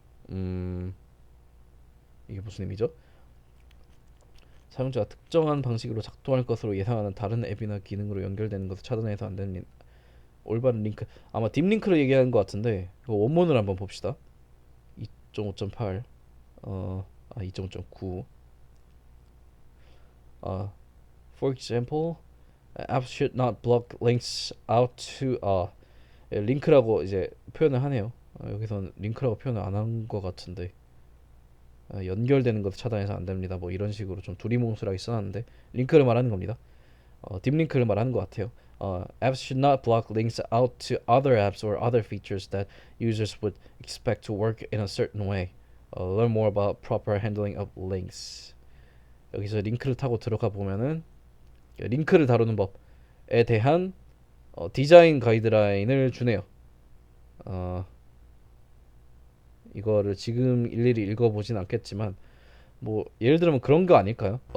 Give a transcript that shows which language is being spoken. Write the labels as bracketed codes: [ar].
[ko] 음, 이게 무슨 의미죠? 사용자가 특정한 방식으로 작동할 것으로 예상하는 다른 앱이나 기능으로 연결되는 것을 차단해서 안 됩니다. 올바른 링크 아마 딥링크를 얘기하는 것 같은데 이거 원문을 한번 봅시다. [en] 2.5.8 2.5.9 For example, apps should not block links out to [ko] 링크라고 이제 표현을 하네요. 여기선 링크라고 표현을 안 한 것 같은데 연결되는 것을 차단해서 안 됩니다. 뭐 이런 식으로 좀 두리뭉술하게 써놨는데 링크를 말하는 겁니다. 딥링크를 말하는 것 같아요. [en] Apps should not block links out to other apps or other features that users would expect to work in a certain way. Learn more about proper handling of links. [ko] 여기서 링크를 타고 들어가 보면은 링크를 다루는 법에 대한 디자인 가이드라인을 주네요. 어, 이거를 지금 일일이 읽어보진 않겠지만 뭐 예를 들면 그런 거 아닐까요?